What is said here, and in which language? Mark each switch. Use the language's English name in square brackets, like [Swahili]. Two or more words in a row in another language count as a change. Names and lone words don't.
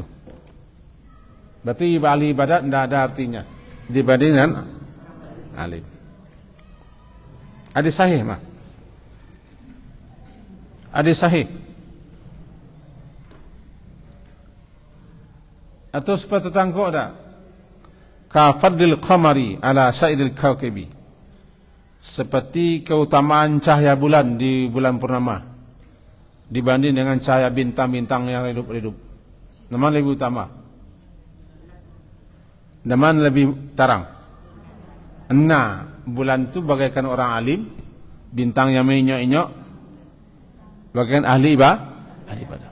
[Indonesian] Berarti ahli ibadat tidak ada artinya dibanding dengan alim. Hadis sahih mah. Hadis sahih. Atau seperti tangkok dah. [Arabic] Kafadil qamari ala sa'idil kawkabi, [Indonesian] seperti keutamaan cahaya bulan di bulan purnama dibanding dengan cahaya bintang-bintang yang redup-redup. Mana lebih utama? Mana lebih terang? Bulan itu bagaikan orang alim, bintang yang menyok-nyok bagaikan ahli ibadah.